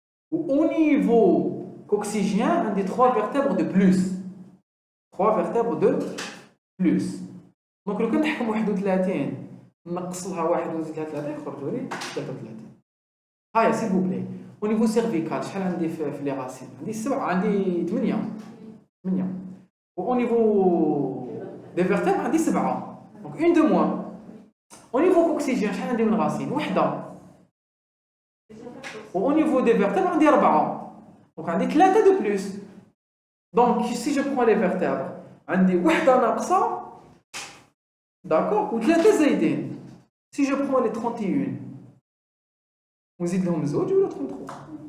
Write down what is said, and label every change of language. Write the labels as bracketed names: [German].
[French] Au niveau coccygien, [Arabic] عندي [French] 3 vertèbres de plus. 3 vertèbres de plus. [Arabic] Donc, لو كان نحكم 31 نقص لها 1 ونزيد لها 3 يخرجوا لي 33. هيا [French] s'il vous plaît. Au niveau cervical, [Arabic] شحال عندي في لي راسين؟ عندي 7 عندي 8. [French] Au niveau des vertèbres, [Arabic] عندي [French] 7. Donc une de moins. Au niveau coccygien, [Arabic] شحال عندي من راسين؟ وحده. [French] Au niveau des vertèbres, [Arabic] عندي [French] 4. Donc عندي 3 de plus. Donc si je prends les vertèbres, [Arabic] عندي وحده ناقصه. [French] D'accord? Ou 3 [Arabic] زايدين. [French] Si je prends les 31, [Arabic] ونزيد لهم زوج ولا [French] 33.